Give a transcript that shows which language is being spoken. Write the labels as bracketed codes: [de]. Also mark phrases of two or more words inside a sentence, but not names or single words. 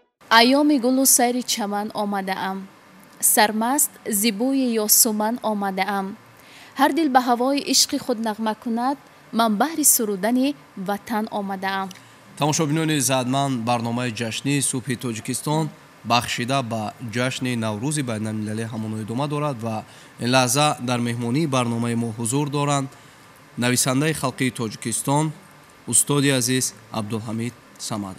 [tg] ایام گل و سیر چمن آمده ام، سرمست زیبوی یاسمن آمده ام. هر دل به هوای عشق خود نغمه کند، من بهر سرودن وطن آمده ام. тамошобинони иззатманд барномаи ҷашнии субҳи тоҷикистон бахшида ба ҷашни наврӯзи байналмилалӣ ҳамон идома дорад ва ин лаҳза дар меҳмонии барномаи мо ҳузур доранд нависандаи халқии тоҷикистон устоди азиз абдулҳамид самадов.